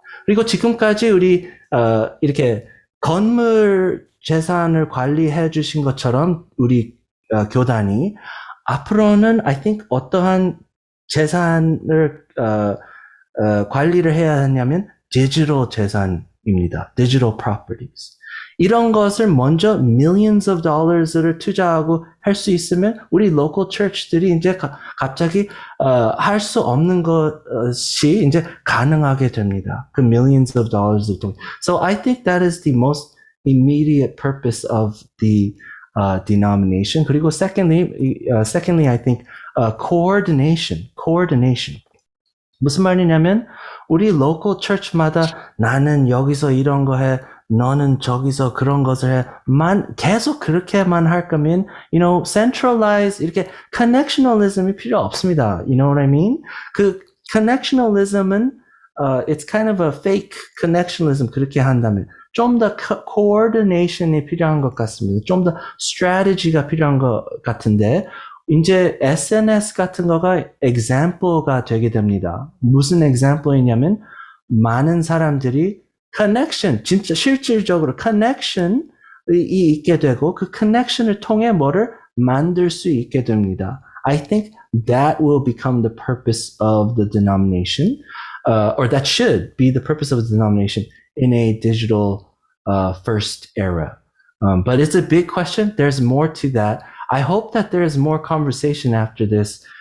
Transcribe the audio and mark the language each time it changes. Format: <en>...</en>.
<ko>그리고 지금까지 우리 이렇게 건물 재산을 관리해 주신 것처럼 우리 교단이 앞으로는</ko> <en>I think</en> <ko>어떠한 재산을 관리를 해야 하냐면 디지털 재산입니다.</ko> <en>digital properties.</en> <ko>이런 것을 먼저</ko> <en>millions of dollars를</en> <ko>투자하고 할 수 있으면 우리 local church들이 이제 갑자기 할 수 없는 것이 이제 가능하게 됩니다.</ko> <en>그 millions of dollars을 통해. So I think that is the most immediate purpose of the denomination.</en> <ko>그리고</ko> <en>secondly, I think coordination.</en> <ko>무슨 말이냐면 우리 local church마다 나는 여기서 이런 거 해, 너는 저기서 그런 것을 해. 계속 그렇게만 할 거면, centralize, 이렇게 connectionalism이 필요 없습니다.</ko> <en>You know what I mean?</en> <ko>그 connectionalism은,</ko> <en>it's kind of a fake connectionalism</en> <ko>그렇게 한다면, 좀 더 coordination이 필요한 것 같습니다. 좀 더 strategy가 필요한 것 같은데, 이제 SNS 같은 거가 example가 되게 됩니다. 무슨 example이냐면 많은 사람들이 connection, 진짜 실질적으로 connection이 있게 되고 그 connection을 통해 뭐를 만들 수 있게 됩니다.</ko> <en>I think that will become the purpose of the denomination, or that should be the purpose of the denomination in a digital first era. But it's a big question. There's more to that. I hope that there is more conversation after this.</en>